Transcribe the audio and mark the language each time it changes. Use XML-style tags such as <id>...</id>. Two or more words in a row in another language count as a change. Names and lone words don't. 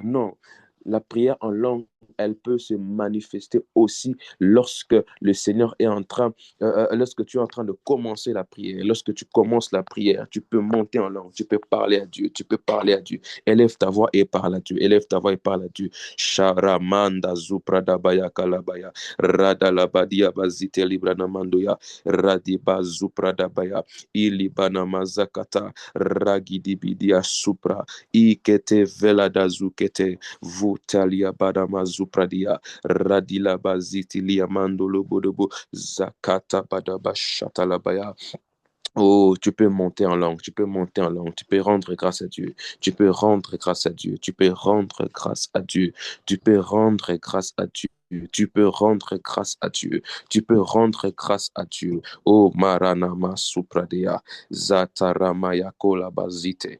<fr>Non, la prière en langue, elle peut se manifester aussi lorsque le Seigneur est en train, lorsque tu es en train de commencer la prière. Lorsque tu commences la prière, tu peux monter en langue, tu peux parler à Dieu, tu peux parler à Dieu. Élève ta voix et parle à Dieu. Élève ta voix et parle à Dieu. Sharamanda zupradabaya kalabaya. Radalabadia bazite libranamandoya. Radiba zupradabaya. Ilibana mazakata. Ragidibidia supra. Ikete veladazukete. Vutalia badama zupradia. Radila baziti liamandolo bodobo. Zakata badaba shatalabaya. Oh, tu peux monter en langue, tu peux monter en langue, tu peux rendre grâce à Dieu, tu peux rendre grâce à Dieu, tu peux rendre grâce à Dieu, tu peux rendre grâce à Dieu. Tu peux rendre grâce à Dieu. Tu peux rendre grâce à Dieu. Oh, Maranama Supradea, Zataramaya Kolabazite.</fr>